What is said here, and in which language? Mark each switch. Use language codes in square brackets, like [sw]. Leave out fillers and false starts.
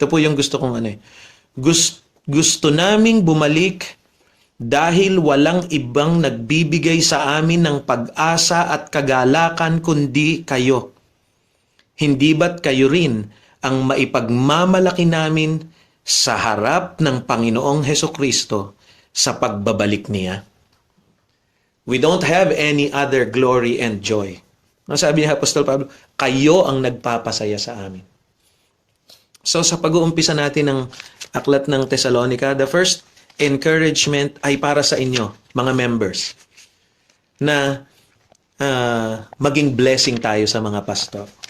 [tl] Ito po yung gusto kong Gusto naming bumalik dahil walang ibang nagbibigay sa amin ng pag-asa at kagalakan kundi kayo. Hindi ba't kayo rin ang maipagmamalaki namin sa harap ng Panginoong Hesukristo sa pagbabalik niya? [en] We don't have any other glory and joy. [tl] Ang sabi ni Apostol Pablo, kayo ang nagpapasaya sa amin. So sa pag-uumpisa natin ng aklat ng Thessalonica, [en] the first encouragement [tl] ay para sa inyo, mga members, na maging blessing tayo sa mga pastor.